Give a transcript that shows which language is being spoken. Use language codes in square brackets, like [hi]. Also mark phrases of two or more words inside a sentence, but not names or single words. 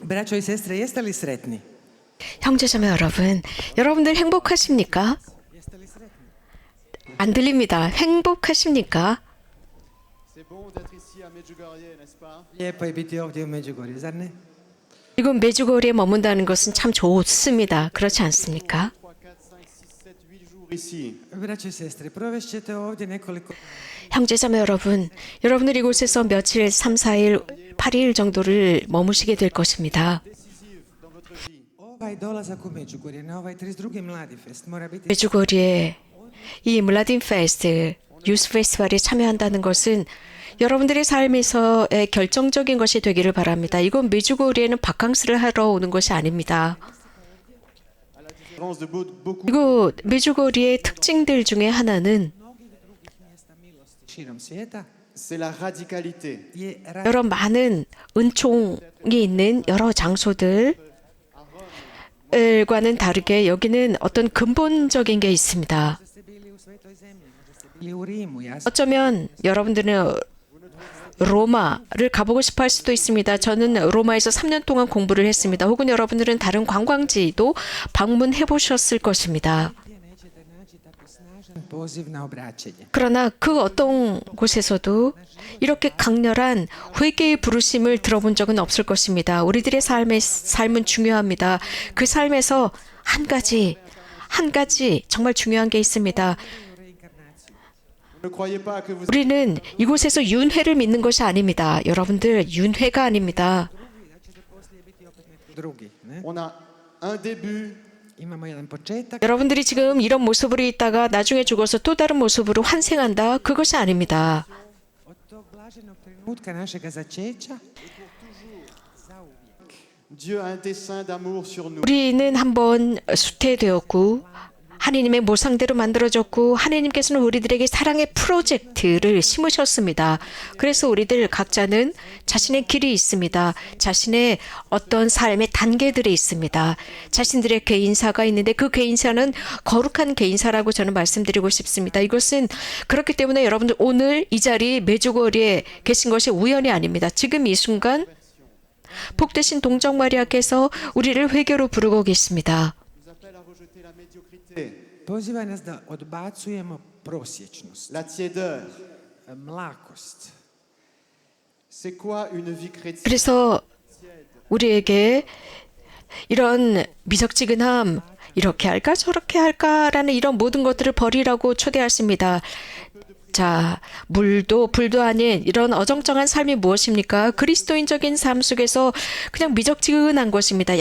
[hr] braćo i sestre, jeste li sretni? [ko] 형제자매 여러분, 여러분들 행복하십니까? 안 들립니다. 행복하십니까? [fr] C'est bon d'être ici à Medjugorje, n'est-ce pas? [hr] Lijepo je biti ovdje u Međugorju, zar ne? [ko] 지금 메주거리에 머문다는 것은 참 좋습니다. 그렇지 않습니까? [fr] 3, 4, 5, 6, 7, 8 jours ici. [hr] Braće i sestre, provest ćete ovdje nekoliko... [ko] 형제자매 여러분, 여러분들 이곳에서 며칠, 3, 4일, 8일 정도를 머무시게 될 것입니다. [fr] Décisive dans votre vie. [hr] Ovaj dolazak u Međugorje na ovaj 32. Mladi Fest mora biti [ko] 메주거리에 이 물라딘 페스트, 유스 페스티벌에 참여한다는 것은 여러분들의 삶에서의 결정적인 것이 되기를 바랍니다. 이건 메주거리에는 바캉스를 하러 오는 것이 아닙니다. [fr] À la différence de beaucoup [ko] 이곳 메주거리의 특징들 중에 하나는 [hr] širom svijeta [fr] c'est la radicalité. je [ko] 여러 많은 은총이 있는 여러 장소들과는 다르게 여기는 어떤 근본적인 게 있습니다. [hr] ste bili u svetoj zemlji, možda ste bili u Rimu, ja sam [ko] 어쩌면 여러분들은 로마를 가보고 싶어 할 수도 있습니다. 저는 로마에서 3년 동안 공부를 했습니다. 혹은 여러분들은 다른 관광지도 방문해 보셨을 것입니다. [hr] gdje nećete naći tako snažan poziv na obraćenje. [ko] 그러나 그 어떤 곳에서도 이렇게 강렬한 회개의 부르심을 들어본 적은 없을 것입니다. 우리들의 삶은 중요합니다. 그 삶에서 한 가지 정말 중요한 게 있습니다. [fr] Ne croyez pas que vous [ko] 우리는 이곳에서 윤회를 믿는 것이 아닙니다. 여러분들 윤회가 아닙니다. [hr] Drugi, ne? [fr] on a un début [hr] Imamo jedan početak, [ko] 여러분들이 지금 이런 모습으로 있다가 나중에 죽어서 또 다른 모습으로 환생한다. 그것이 아닙니다. [hr] od tog blaženog trenutka našega začeća [fr] Dieu a un dessein d'amour sur nous. [ko] 우리는 한번 수태되었고 하나님의 모상대로 만들어졌고 하나님께서는 우리들에게 사랑의 프로젝트를 심으셨습니다. 그래서 우리들 각자는 자신의 길이 있습니다. 자신의 어떤 삶의 단계들이 있습니다. 자신들의 개인사가 있는데 그 개인사는 거룩한 개인사라고 저는 말씀드리고 싶습니다. 이것은 그렇기 때문에 여러분들 오늘 이 자리 메주거리에 계신 것이 우연이 아닙니다. 지금 이 순간 복되신 동정 마리아께서 우리를 회개로 부르고 계십니다. [fr] Nous appelle à rejeter la médiocrité, [hr] poziva nas da odbacujemo prosječnost, [fr] la tiédeur. [hr] mlakost. [fr] C'est quoi une vie chrétienne? [ko] 그래서 우리에게 이런 미적지근함, 이렇게 할까 저렇게 할까라는 이런 모든 것들을 버리라고 초대하십니다. 자, 물도 불도 아닌 이런 어정쩡한 삶이 무엇입니까? 그리스도인적인 삶 속에서 그냥 미적지근한 것입니다.